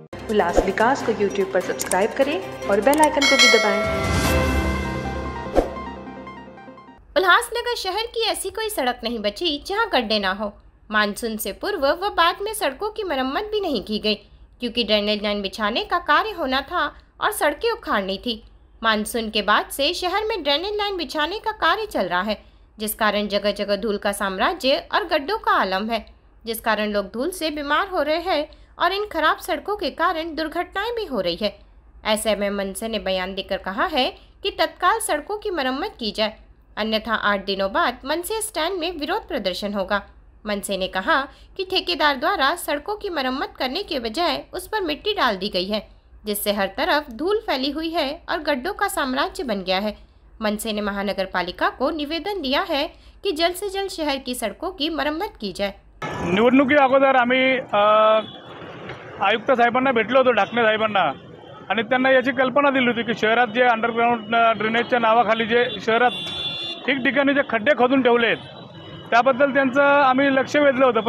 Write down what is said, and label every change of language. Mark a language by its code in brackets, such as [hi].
[hi] उल्लास विकास को YouTube पर subscribe करें और बेल आइकन को भी दबाएं। उल्लासनगर शहर की ऐसी कोई सड़क नहीं बची जहां गड्ढे ना हो। मानसून से पूर्व व बाद में सड़कों की मरम्मत भी नहीं की गई, क्योंकि ड्रेनेज लाइन बिछाने का कार्य होना था और सड़कें उखाड़नी थी। मानसून के बाद से शहर में ड्रेनेज लाइन बिछाने का कार्य चल रहा है, जिस कारण जगह जगह धूल का साम्राज्य और गड्ढों का आलम है, जिस कारण लोग धूल से बीमार हो रहे हैं और इन खराब सड़कों के कारण दुर्घटनाएं भी हो रही है। ऐसे में मनसे ने बयान देकर कहा है कि तत्काल सड़कों की मरम्मत की जाए, अन्यथा 8 दिनों बाद मनसे स्टैंड में विरोध प्रदर्शन होगा। मनसे ने कहा कि ठेकेदार द्वारा सड़कों की मरम्मत करने के बजाय उस पर मिट्टी डाल दी गई है, जिससे हर तरफ धूल फैली हुई है और गड्ढों का साम्राज्य बन गया है। मनसे ने महानगर पालिका को निवेदन दिया है कि जल्द से जल्द शहर की सड़कों की मरम्मत की जाए। [mr] निवडणुकी अगोदर आम्ही आयुक्त साहेबांना भेटलो होतो, ढाकणे साहेबांना, आणि त्यांना याची कल्पना दिली होती की शहरात जे अंडरग्राउंड ड्रेनेजच्या नावाखाली जे शहरात ठिकठिकाणी जे खड्डे खोदून ठेवले आहेत त्याबद्दल त्यांचं आम्ही लक्ष वेधलं होतं।